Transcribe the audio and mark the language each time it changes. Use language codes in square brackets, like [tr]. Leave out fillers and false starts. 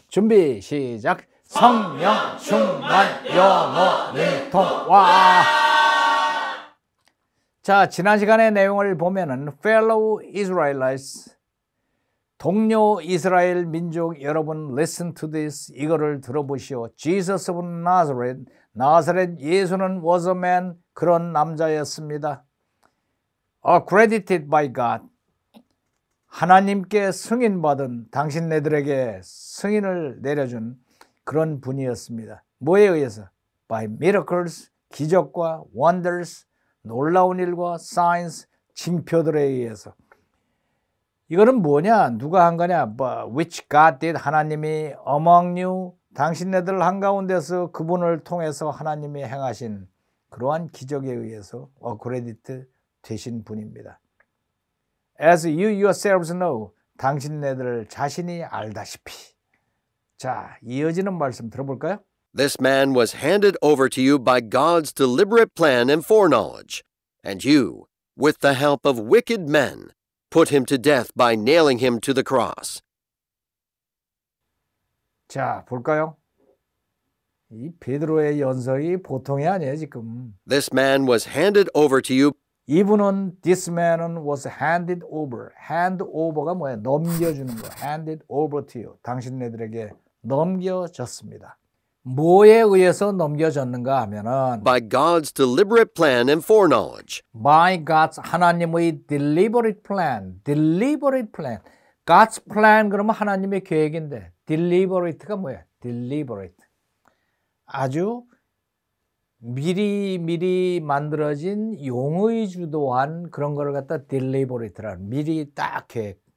[ko] 준비 시작. 성령 충만 영어 능통 와. 자, 지난 시간의 내용을 보면은 [en] fellow Israelites, [ko] 동료 이스라엘 민족 여러분, [en] listen to this. [ko] 이거를 들어보시오. [en] Jesus of Nazareth, [ko] 나사렛 예수는 [en] was a man, [ko] 그런 남자였습니다. [en] Accredited by God, [ko] 하나님께 승인받은, 당신네들에게 승인을 내려준 그런 분이었습니다. 뭐에 의해서? [en] By miracles, [ko] 기적과 wonders, 놀라운 일과 signs, 징표들에 의해서. 이거는 뭐냐? 누가 한 거냐? [en] Which God did, [ko] 하나님이 [en] among you, [ko] 당신네들 한가운데서 그분을 통해서 하나님이 행하신 그러한 기적에 의해서 accredit 되신 분입니다. [en] As you yourselves know, [ko] 당신네들 자신이 알다시피. 자, 이어지는 말씀 들어볼까요? [en] This man was handed over to you by God's deliberate plan and foreknowledge, and you, with the help of wicked men, put him to death by nailing him to the cross. [ko] 자, 볼까요? 이 베드로의 연설이 보통이 아니에요, 지금. [en] This man was handed over to you. [ko] 이분은 [en] this man [ko] 은 [en] was handed over. [ko] hand over가 뭐예요? 넘겨주는 거. [en] handed over to you. [ko] 당신네들에게 넘겨졌습니다. 뭐에 의해서 넘겨졌는가 하면은 [en] By God's deliberate plan and foreknowledge. by God's, [ko] 하나님의 [en] deliberate plan. deliberate plan. God's plan [ko] 그러면 하나님의 계획인데 deliberate가 뭐예요? [en] deliberate. [ko] 아주 미리 만들어진 용의 주도한 그런 거를 갖다 deliberate라는, 미리 딱 계획.